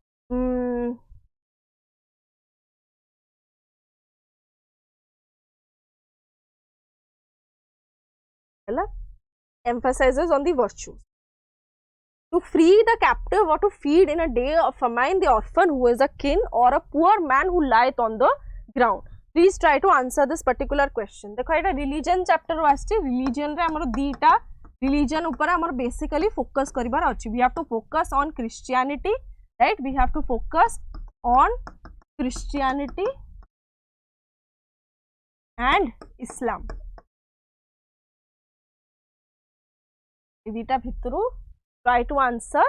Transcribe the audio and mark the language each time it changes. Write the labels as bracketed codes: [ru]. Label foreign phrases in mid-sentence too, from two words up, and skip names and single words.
[en] Emphasizes on the virtues. To free the captive or to feed in a day of famine the orphan who is a kin or a poor man who lieth on the ground. Please try to answer this particular question. [or] ଦେଖ ଏଟା [en] religion chapter [or] वास्ते religion रे हमर दीटा religion ऊपर हमर [en] basically focus [or] କରିବାର ଅଛି. [en] We have to focus on Christianity, right? We have to focus on Christianity and Islam. [or] ଦିଟା ଭିତରୁ [en] try to answer.